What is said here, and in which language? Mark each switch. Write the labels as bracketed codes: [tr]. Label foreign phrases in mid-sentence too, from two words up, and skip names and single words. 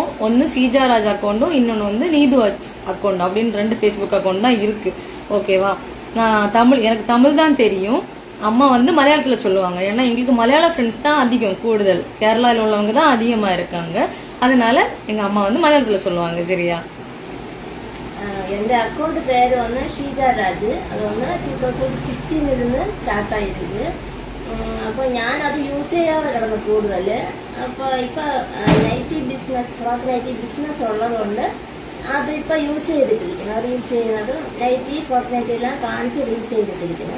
[ta] ஒன்று ஸ்ரீஜாராஜ் அக்கௌண்ட்டும், இன்னொன்று வந்து நீது அக்கௌண்ட் அப்படின்னு 2 ஃபேஸ்புக் அக்கௌண்ட் தான் இருக்குது. ஓகேவா? நான் எனக்கு தமிழ் தான் தெரியும். அம்மா வந்து மலையாளத்தில் சொல்லுவாங்க. ஏன்னா எங்களுக்கு மலையாள ஃப்ரெண்ட்ஸ் தான் அதிகம், கூடுதல். கேரளாவில் உள்ளவங்க தான் அதிகமாக இருக்காங்க. அதனால எங்கள் அம்மா வந்து மலையாளத்தில் சொல்லுவாங்க. சரியா? [ml] എൻ്റെ അക്കൗണ്ട് പേര് വന്ന് ഷീജാരാജ്. അത് വന്ന് 2016 സ്റ്റാർട്ട് ആയിട്ടുണ്ട്. അപ്പോൾ ഞാനത് യൂസ് ചെയ്യാതെ കിടന്നു കൂടുതൽ. അപ്പോൾ ഇപ്പോൾ [en] nighty business, frock nighty business [ml] ഉള്ളതുകൊണ്ട് അതിപ്പോൾ യൂസ് ചെയ്തിട്ടിരിക്കുന്നത്, റീൽസ് ചെയ്യുന്നത് [en] nighty frock nighty [ml] എല്ലാം കാണിച്ച് റീൽസ് ചെയ്തിട്ടിരിക്കുന്നത്.